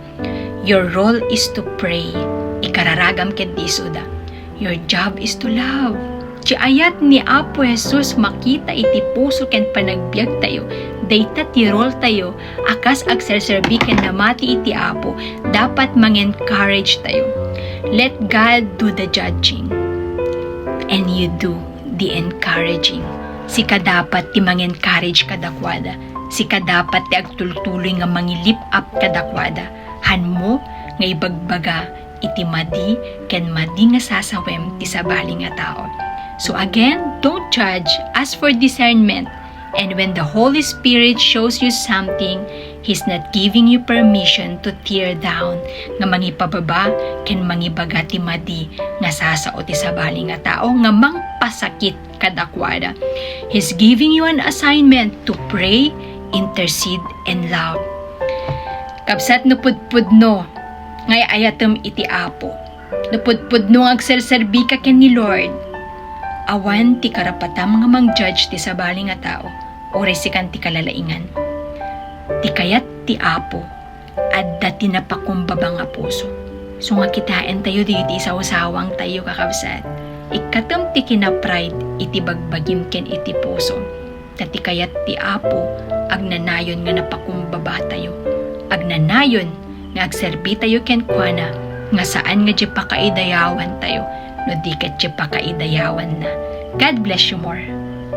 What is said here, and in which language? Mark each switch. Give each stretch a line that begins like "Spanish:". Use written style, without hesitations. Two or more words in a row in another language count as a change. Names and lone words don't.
English: Your role is to pray,
Iloko: ikararagam ken disuda.
English: Your job is to love.
Iloko: Ti ayat ni Apo Jesus makita iti puso ken panagbiag tayo, dayta ti role tayo, akas agserserbi ken namati iti Apo, dapat mang-encourage tayo.
English: Let God do the judging, and you do the encouraging.
Iloko: Sika dapat ti mang-encourage kadakwada, sika dapat ti agtultuloy nga mangilip up kadakwada, han mo nga ibagbaga iti madi ken madi nga sasawem ti sabali nga tao.
English: So again, don't judge, ask for discernment. And when the Holy Spirit shows you something, He's not giving you permission to tear down,
Iloko: nga mangipababa, ken mangibaga ti madi, nga sasao ti sabali nga tao, nga mangpasakit kadakwada.
English: He's giving you an assignment to pray, intercede, and love.
Iloko: Kapsat nupudpudno, ngay ayatem iti Apo. Nupudpudno agserserbi ka ken ni Lord. Awan ti karapatam nga mang-judge ti sabali nga tao, o resikan ti kalalaingan. Ti kayat ti Apo, adda ti napakumbaba nga puso. So nga kitain tayo di isawsawang tayo kakabsat. Ikatem ti kina-pride iti bagbagim ken iti puso. Tati kayat ti Apo, agnanayon nga napakumbaba tayo. Agnanayon nga agserbi tayo ken kuana, nga saan nga di pakaidayawan tayo, no di ket di pakaidayawan na.
English: God bless you more.